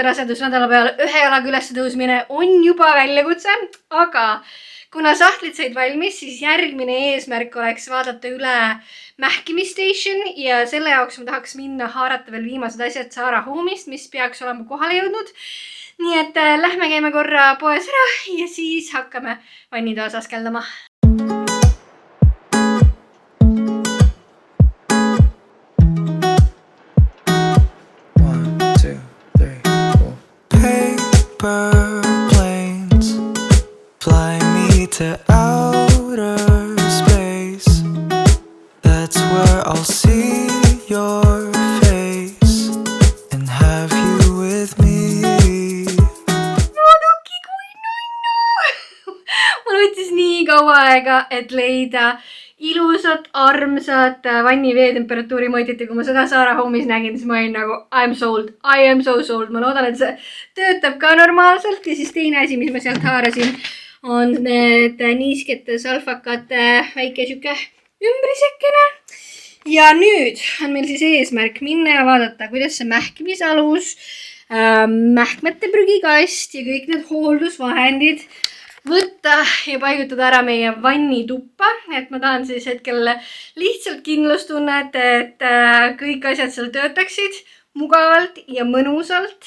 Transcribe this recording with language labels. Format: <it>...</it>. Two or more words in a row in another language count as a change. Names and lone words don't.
<et>rasedusnädala peal 1 jalaga üles tõusmine on juba väljakutse, aga kuna sahtlid said valmis, siis järgmine eesmärk oleks vaadata üle mähkimisstation ja selle jaoks ma tahaks minna haarata veel viimased asjad Zara Home'ist, mis peaks olema kohale jõudnud. Nii et lähme käime korra poes ära ja siis hakkame vannitoas askeldama.</et> <en>Hey super planes fly me to outer space. That's where I'll see your face and have you with me.</en> <et>Muidugi kui nunnu! Mul võttis nii kaua aega, et leida ilusat, armsat vanni veetemperatuuri mõõtit ja kui ma seda Zara Home'is nägin, siis ma olin nagu</et> <en>I am sold, I am so sold.</en> <et>Ma loodan, et see töötab ka normaalselt ja siis teine asi, mis ma sealt haarasin, on need niiskete salfakate väike siuke ümbrisekene. Ja nüüd on meil siis eesmärk minna ja vaadata, kuidas see mähkmisalus, mähkmete prügikast ja kõik need hooldusvahendid võtta ja paigutada ära meie vannituppa, et ma tahan siis hetkel lihtsalt kindlustunnet, et kõik asjad seal töötaksid mugavalt ja mõnusalt.</et>